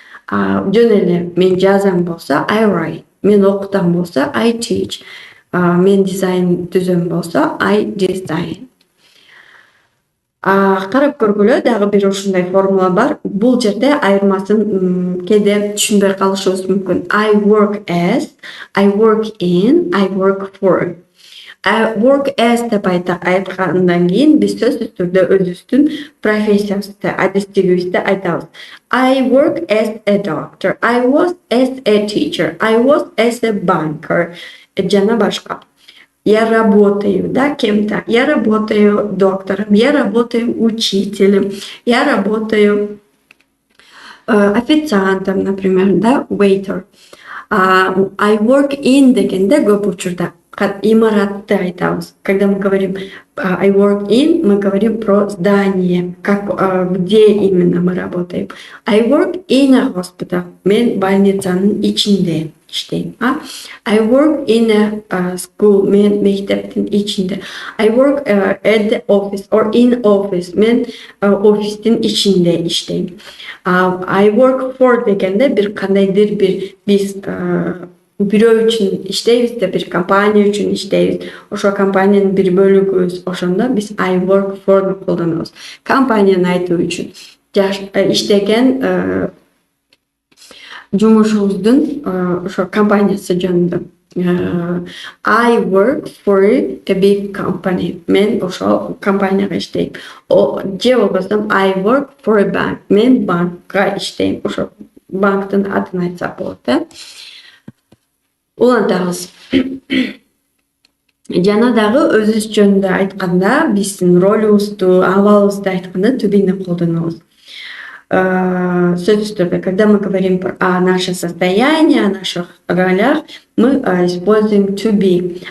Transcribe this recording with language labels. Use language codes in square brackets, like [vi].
[ky] Жөн эле мен жазам болсо [en] I write. [ky] Мен окутам болсо [en] I teach. [ky] Мен дизайн түзөм болсо [en] I design. [ky] Карап көргүлө, дагы бир ушундай формула бар. Бул жерде айырмасын кээде түшүнбөй калышыбыз мүмкүн. [en] I work as, I work in, I work for. I work as [ky] деп айткандан кийин биз сөзсүз түрдө өзүбүздүн профессиябызды, адистигибизди айтабыз. [en] I work as a doctor. [ky] I was as a teacher. I was as a banker. Жана башка. [ru] Я работаю, да, кем-то. Я работаю доктором, я работаю учителем, я работаю официантом, например, да, waiter. [en] I work in [ky] дегенде көп учурда имаратты айтабыз. [ru] Когда мы говорим [en] I work in, [ru] мы говорим про здание, где именно мы работаем. [en] I work in a hospital. [ky] Мен больницанын ичинде иштейм. [en] I work in a school. [ky] Мен мектептин ичинде. [en] I work at the office or in office. [ky] Мен офистин ичинде иштейм. [en] I work for [ky] дегенде бир кандайдыр бир биз бирөө үчүн иштейбиз да, бир компания үчүн иштейбиз. Ошо компаниянын бир бөлүгүбүз. Ошондо биз [en] I work for [ky] колдонобуз. Компанияны айтуу үчүн иштеген жумушубуздун ошо компаниясы жөнүндө. [en] I work for a big company. [ky] Мен ошо компанияга иштейм. Же болбосо [en] I work for a bank. [ky] Мен банкка иштейм. Ошо банктын атын айтсак болот, да. Улантабыз. Жана дагы өзүбүз жөнүндө айтканда, биздин ролубузду, абалыбызды айтканда to be-ни колдонобуз. Сөзсүз түрдө, [ru] когда мы говорим о наше состояние, о наших ролях, мы используем to be.